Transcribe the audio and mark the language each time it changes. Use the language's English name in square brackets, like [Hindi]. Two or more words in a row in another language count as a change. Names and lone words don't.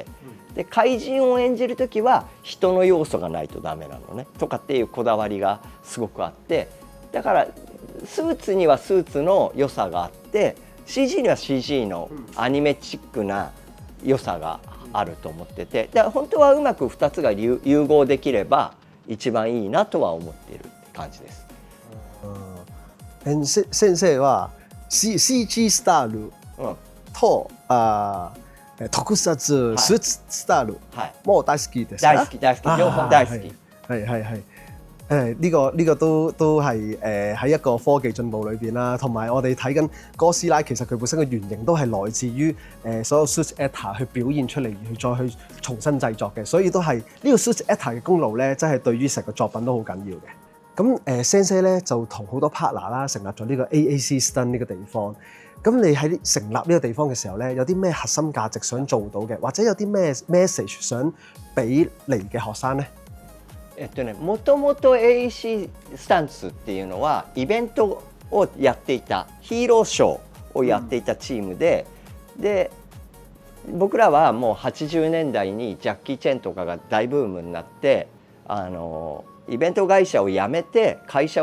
[Japanese] で怪人を演じる時は人の要素がないとダメなのねとかっていうこだわりがすごくあって、だからスーツにはスーツの良さがあって CG には CG のアニメチックな良さがあると思ってて、だから本当はうまく2つが融合できれば一番いいなとは思っている感じです。先生は CG スタイルと特撮スーツスタイルも大好きですか？大好き大好き、両方大好き。 [Cantonese] 係係呢個都係喺一個科技進步裏邊啦，同埋我哋睇緊哥斯拉，其實佢本身嘅原型都係來自於所有 [English] suit actor [Cantonese] 去表現出嚟，而再去重新製作嘅，所以都係呢個 [English] suit actor [Cantonese] 嘅功勞咧，真係對於成個作品都好緊要嘅。咁Sensei 咧就同好多 partner 啦，成立咗呢個 AAC Stunt 呢個地方。咁你喺成立呢個地方嘅時候咧，有啲咩核心價值想做到嘅，或者有啲咩 message 想俾嚟嘅學生咧？ [Japanese] もともと AAC スタンツっていうのはイベントをやっていた、ヒーローショーをやっていたチームで、で僕らはもう80年代にジャッキー・チェンとかが大ブームになって、イベント会社を辞めて会社